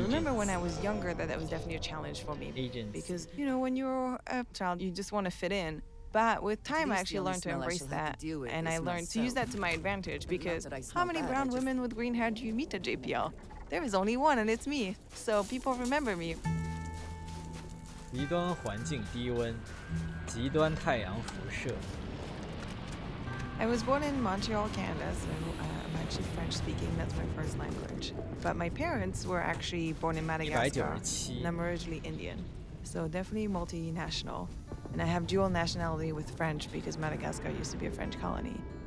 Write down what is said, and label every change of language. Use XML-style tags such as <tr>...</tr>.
<en>I remember when I was younger that was definitely a challenge for me. Agents. Because, you know, when you're a child, you just want to fit in. But with time, I actually learned to embrace that, and I learned to use that to my advantage, because how many brown women with green hair do you meet at JPL? There is only one, and it's me. So people remember me.</en> <zh>极端环境低温，极端太阳辐射。</zh> <en>I was born in Montreal, Canada, so I'm actually French speaking. That's my first language. But my parents were actually born in Madagascar, and I'm originally Indian. So definitely multinational. And I have dual nationality with French because Madagascar used to be a French colony.</en>